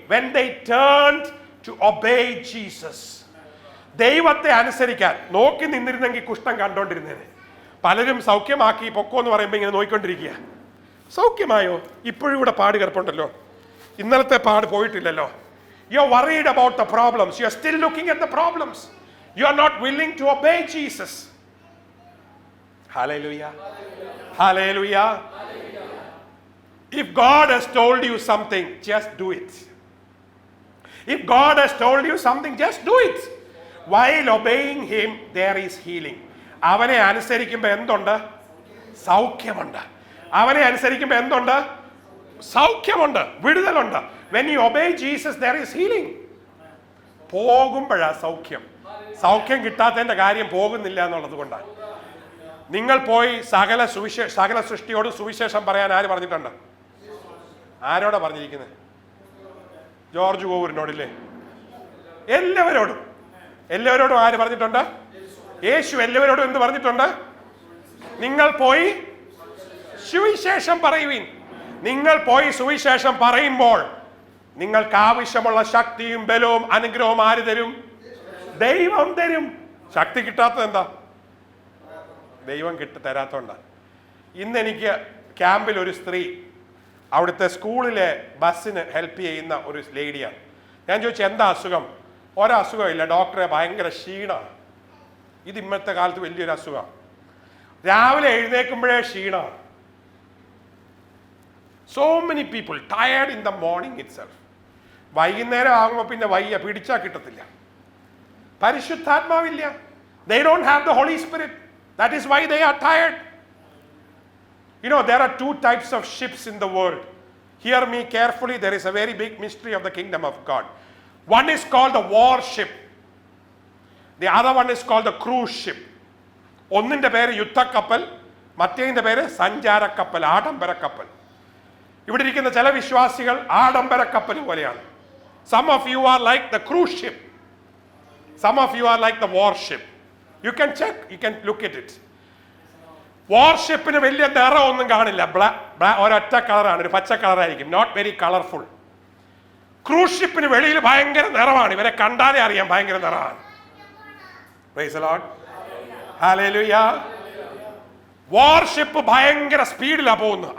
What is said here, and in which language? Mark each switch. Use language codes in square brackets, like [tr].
[en] When they turned to obey Jesus. [ml] ദൈവത്തെ അനുസരിക്കാൻ. നോക്കി നിന്നിരുന്നെങ്കിൽ കുഷ്ഠം കണ്ടോണ്ടിരുന്നേനെ. പലരും സൗഖ്യമാക്കി പൊക്കോ എന്ന് പറയുമ്പോൾ ഇങ്ങനെ നോക്കിക്കൊണ്ടിരിക്കുക. സൗഖ്യമായോ? ഇപ്പോഴും ഇവിടെ പാട് കിടപ്പുണ്ടല്ലോ, ഇന്നലത്തെ പാട് പോയിട്ടില്ലല്ലോ. [en] You are worried about the problems. You are still looking at the problems. You are not willing to obey Jesus. Hallelujah. Hallelujah. If God has told you something, just do it. If God has told you something, just do it. While obeying him, there is healing. [ml] അവനെ അനുസരിക്കുമ്പോൾ എന്തുണ്ട്? സൗഖ്യമുണ്ട്. അവനെ അനുസരിക്കുമ്പോൾ എന്തുണ്ട്? സൗഖ്യമുണ്ട്, വിടുതലുണ്ട്. [en] When you obey Jesus, there is healing. [ml] പോകുമ്പോഴാ സൗഖ്യം. സൗഖ്യം കിട്ടാത്തതിന്റെ കാര്യം പോകുന്നില്ല എന്നുള്ളത് കൊണ്ടാണ്. നിങ്ങൾ പോയി സകല സൃഷ്ടിയോട് സുവിശേഷം പറയാൻ ആര് പറഞ്ഞിട്ടുണ്ട്? ആരോടാ പറഞ്ഞിരിക്കുന്നത്? ജോർജ് കോവൂരിനോടില്ലേ? എല്ലാവരോടും ആര് പറഞ്ഞിട്ടുണ്ട്? യേശു എല്ലാവരോടും എന്ത് പറഞ്ഞിട്ടുണ്ട്? നിങ്ങൾ പോയി സുവിശേഷം പറയുവിൻ. നിങ്ങൾ പോയി സുവിശേഷം പറയുമ്പോൾ നിങ്ങൾക്ക് ആവശ്യമുള്ള ശക്തിയും ബലവും അനുഗ്രഹവും ആര് തരും? ദൈവം തരും. ശക്തി കിട്ടാത്തത് എന്താ? ദൈവം തരാത്തോണ്ടാണ്. ഇന്ന് എനിക്ക് ക്യാമ്പിൽ ഒരു സ്ത്രീ, അവിടുത്തെ സ്കൂളിലെ ബസ്സിന് ഹെൽപ്പ് ചെയ്യുന്ന ഒരു ലേഡിയാണ്. ഞാൻ ചോദിച്ചു എന്താ അസുഖം? ഒരസുഖമില്ല ഡോക്ടറെ, ഭയങ്കര ക്ഷീണമാണ്. ഇത് ഇന്നത്തെ കാലത്ത് വലിയൊരു അസുഖമാണ്. രാവിലെ എഴുന്നേൽക്കുമ്പോഴേ ക്ഷീണമാണ്. [en] So many people tired in the morning itself. [ml] വൈകുന്നേരം ആകുമ്പോൾ പിന്നെ വയ്യ, പിടിച്ചാൽ കിട്ടത്തില്ല. പരിശുദ്ധാത്മാവില്ല. [en] They don't have the Holy Spirit. That is why they are tired. You know, there are two types of ships in the world. Hear me carefully. There is a very big mystery of the kingdom of God. One is called the warship. The other one is called the cruise ship. [ml] ഒന്നിന്റെ പേര് യുദ്ധക്കപ്പൽ, മറ്റേതിന്റെ പേര് സഞ്ചാരക്കപ്പൽ, ആഡംബരക്കപ്പൽ. ഇവിടെ ഇരിക്കുന്ന ചില വിശ്വാസികൾ ആഡംബരക്കപ്പൽ പോലെയാണ്. [en] Some of you are like the cruise ship. Some of you are like the warship. You can check, you can look at it. [ml] വാർഷിപ്പിന് വലിയ നിറം ഒന്നും കാണില്ല. ഒരൊറ്റ കളറാണ്, ഒരു പച്ച കളറായിരിക്കും, [en] Not very colourful. [ml] ക്രൂസ് ഷിപ്പിന് വെളിയിൽ ഭയങ്കര നിറമാണ്, ഇവരെ കണ്ടാലേ അറിയാം ഭയങ്കര നിറമാണ്. Praise the Lord, hallelujah. Warship ഭയങ്കര സ്പീഡിലാണ് പോകുന്നത്.